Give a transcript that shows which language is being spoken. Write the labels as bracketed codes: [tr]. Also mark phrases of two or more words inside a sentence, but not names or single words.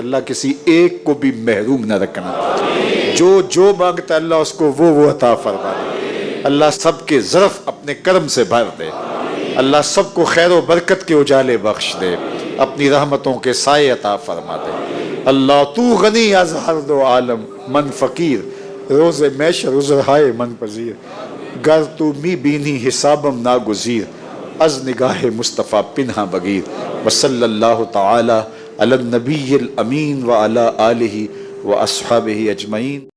[ur] اللہ کسی ایک کو بھی محروم نہ رکھنا، جو مانگتا ہے اللہ اس کو وہ عطا فرما۔ اللہ سب کے ظرف اپنے کرم سے بھر دے، اللہ سب کو خیر و برکت کے اجالے بخش دے، اپنی رحمتوں کے سائے عطا فرما دے۔ [fa] اللہ تو غنی از ہر دو عالم، من فقیر روز میشر عذر ہائے من پذیر، گر تو می بینی حسابم ناگزیر، از نگاہ مصطفیٰ پنہا بگیر۔ [ar] وصلی اللہ تعالی علی النبی الامین وعلی آلہ واصحابہ اجمعین۔